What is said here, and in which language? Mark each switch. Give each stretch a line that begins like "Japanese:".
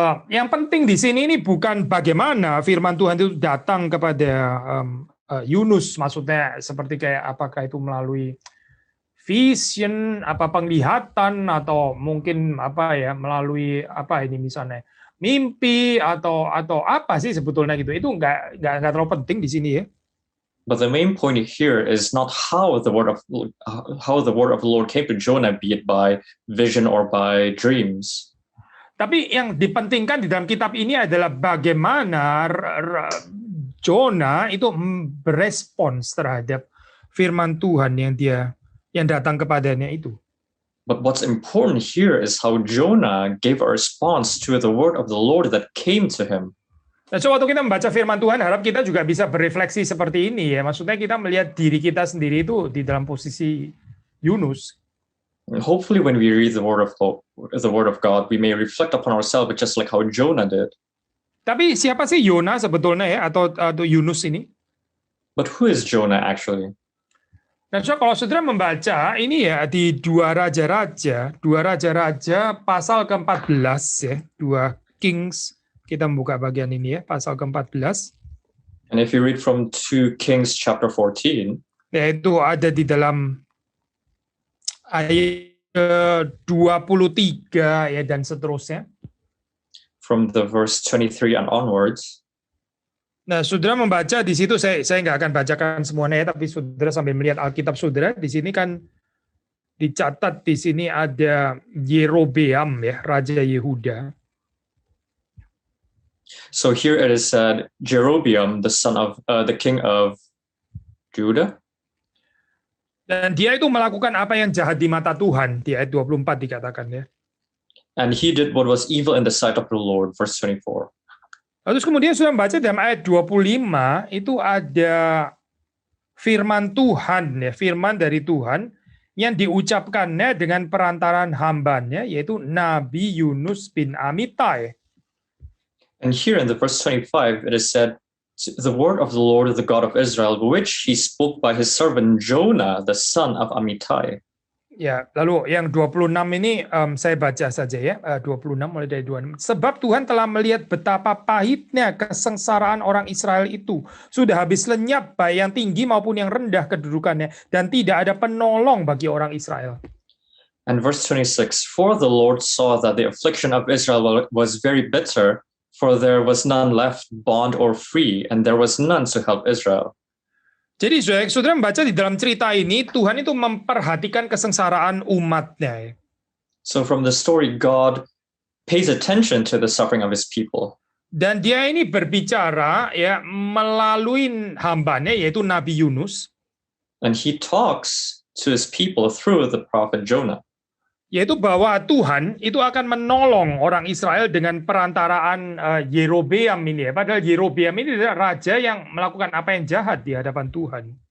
Indonesian: Yang penting di sini ini bukan bagaimana firman Tuhan itu datang kepada Yunus, maksudnya seperti kayak apakah itu melalui vision, apa penglihatan, atau mungkin apa ya melalui apa ini misalnya mimpi atau apa sih sebetulnya gitu. Itu nggak terlalu penting di sini ya.
English: But the main point here is not how the word of the Lord came to Jonah, be it by vision or by dreams.
Indonesian: Tapi yang dipentingkan di dalam kitab ini adalah bagaimana Jonah itu berespons terhadap firman Tuhan yang datang kepadanya itu.
English: But what's important here is how Jonah gave a response to the word of the Lord that came to him.
Indonesian: Nah, so waktu kita membaca firman Tuhan, harap kita juga bisa berefleksi seperti ini ya. Maksudnya kita melihat diri kita sendiri itu di dalam posisi Yunus.
English: And hopefully when we read the word of God, we may reflect upon ourselves just like how Jonah did.
Indonesian: Tapi siapa sih Yona sebetulnya ya, atau Yunus ini?
English: But who is Jonah actually?
Indonesian: Nah, so kalau saudara membaca ini ya di 2 Raja-Raja pasal ke-14 ya,
English: 2 Kings.
Indonesian: Kita membuka bagian ini ya, pasal ke-14.
English: And if you read from 2 Kings chapter 14,
Indonesian: yaitu ada di dalam ayat 23 ya dan seterusnya.
English: from the verse 23 and onwards.
Indonesian: Nah, saudara membaca di situ, saya nggak akan bacakan semuanya ya, tapi saudara sambil melihat Alkitab saudara, di sini kan dicatat di sini ada Yerobeam ya, Raja Yehuda.
English: So here it is said, Jeroboam, the son of the king of Judah.
Indonesian: Dan dia itu melakukan apa yang jahat di mata Tuhan, di ayat 24 dikatakan ya.
English: And he did what was evil in the sight of the Lord, verse 24.
Indonesian: Terus kemudian sudah membaca dalam ayat 25 itu ada firman Tuhan ya, firman dari Tuhan yang diucapkannya dengan perantaran hambanya yaitu Nabi Yunus bin Amittai.
English: And here in the verse 25 it is said, the word of the Lord, the God of Israel, which he spoke by his servant Jonah, the son of Amittai.
Indonesian: Ya, lalu yang 26 ini saya baca saja ya, 26 mulai dari 26. Sebab Tuhan telah melihat betapa pahitnya kesengsaraan orang Israel itu. Sudah habis lenyap baik yang tinggi maupun yang rendah kedudukannya. Dan tidak ada penolong bagi orang Israel.
English: And verse 26, for the Lord saw that the affliction of Israel was very bitter, for there was none left, bond or free, and there was none to help Israel.
Indonesian: Jadi saudara membaca di dalam cerita ini, Tuhan itu memperhatikan kesengsaraan umatnya.
English: So from the story, God pays attention to the suffering of his people.
Indonesian: Dan dia ini berbicara ya melalui hambanya yaitu Nabi Yunus.
English: And he talks to his people through the prophet Jonah.
Indonesian: Yaitu bahwa Tuhan itu akan menolong orang Israel dengan perantaraan Yerobeam ini ya. Padahal Yerobeam ini adalah raja yang melakukan apa yang jahat di hadapan Tuhan.